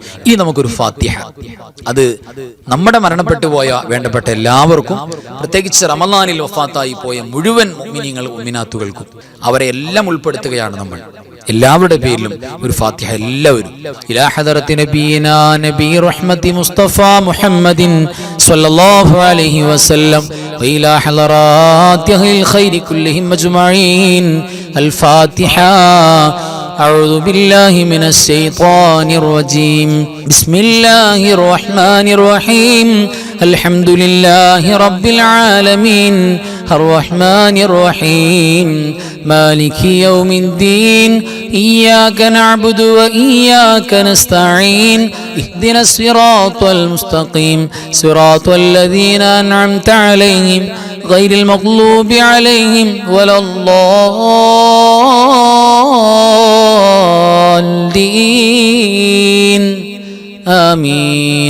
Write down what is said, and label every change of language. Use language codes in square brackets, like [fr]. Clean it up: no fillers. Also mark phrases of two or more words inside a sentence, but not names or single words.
[ml] ഇനി നമുക്കൊരു ഫാത്തിഹ, അത് നമ്മുടെ മരണപ്പെട്ടു പോയ വേണ്ടപ്പെട്ട എല്ലാവർക്കും, പ്രത്യേകിച്ച് റമളാനിൽ വഫാത്തായി പോയ മുഴുവൻ മുഅ്മിനീങ്ങൾ മുഅ്മിനാത്തുകൾക്കും അവരെ എല്ലാം ഉൾപ്പെടുത്തുകയാണ് നമ്മൾ. എല്ലാവരുടെ പേരിലും ഒരു ഫാത്തിഹ എല്ലാവരും. [ar] إلى حضرة نبينا نبي الرحمة مصطفى محمد صلى الله عليه وسلم وإلى حضرات أهل الخير كلهم أجمعين. الفاتحة. أعوذ بالله من الشيطان الرجيم. بسم الله الرحمن الرحيم. الحمد لله رب العالمين الرحمن الرحيم مالك يوم الدين إياك نعبد وإياك نستعين اهدنا الصراط المستقيم صراط الذين أنعمت عليهم غير المغلوب عليهم ولا الضالين آمين.